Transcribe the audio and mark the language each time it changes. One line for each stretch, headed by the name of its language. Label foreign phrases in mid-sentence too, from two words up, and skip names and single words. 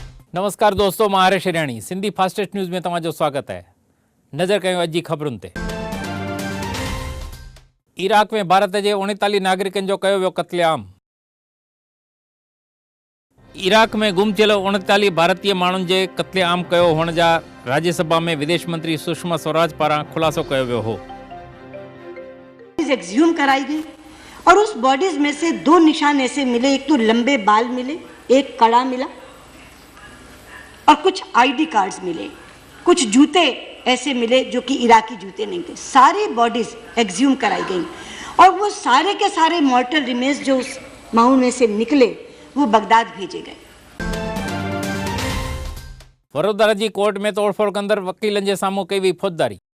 Sindhi: नमस्कार दोस्तों, मां हरेश हिराणी सिंधी फास्टेस्ट न्यूज़ में तव्हांजो स्वागत है। नज़र कयूं अॼु जी ख़बरुनि ते। इराक में भारत जे 39 नागरिकनि जो कयो वियो क़त्लेआम। इराक में गुम थियल 39 भारतीय माण्हुनि जे क़त्लेआम कयो हुअण जा राज्यसभा में विदेश मंत्री सुषमा स्वराज पारां खुलासो कयो वियो हो।
Hindi: एक्सह्यूम कराई गई और उस बॉडीज में से 2 निशान ऐसे मिले, एक तो लंबे बाल मिले, एक कड़ा मिला और कुछ
English: ID cards
Hindi: मिले, कुछ जूते ऐसे मिले जो कि इराकी जूते नहीं थे। सारी बॉडीज एक्सह्यूम कराई गई और वो सारे के सारे
English: mortal remains
Hindi: जो उस माउंट में से निकले वो बगदाद भेजे गए।
Sindhi: वडोदरा जी कोर्ट में तोड़फोड़ कंदड़ वकीलनि जे साम्हूं कई वई फौजदारी।